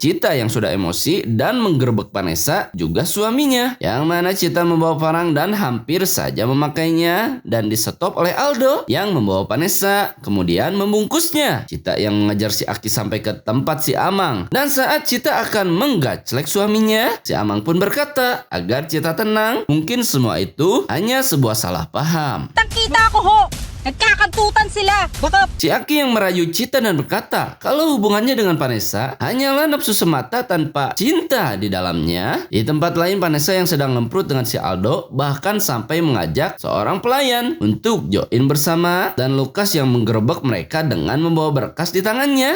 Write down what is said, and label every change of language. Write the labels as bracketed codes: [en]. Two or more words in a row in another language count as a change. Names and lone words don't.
[id] Cita yang sudah emosi dan menggerebek Vanessa juga suaminya, yang mana Cita membawa parang dan hampir saja memakainya, dan disetop oleh Aldo yang membawa Vanessa kemudian membungkusnya. Cita yang mengejar si Aki sampai ke tempat si Amang, dan saat Cita akan menggaclek suaminya, si Amang pun berkata agar Cita tenang, mungkin semua itu hanya sebuah salah paham. [tl] Nakita ko ho! Nagkakantutan sila! Baka [id] Si Aki yang merayu Cita dan berkata kalau hubungannya dengan Vanessa hanyalah nafsu semata tanpa cinta di dalamnya. Di tempat lain, Vanessa yang sedang ngemprut dengan si Aldo bahkan sampai mengajak seorang pelayan untuk join bersama, dan Lukas yang menggerebek mereka dengan membawa berkas di tangannya.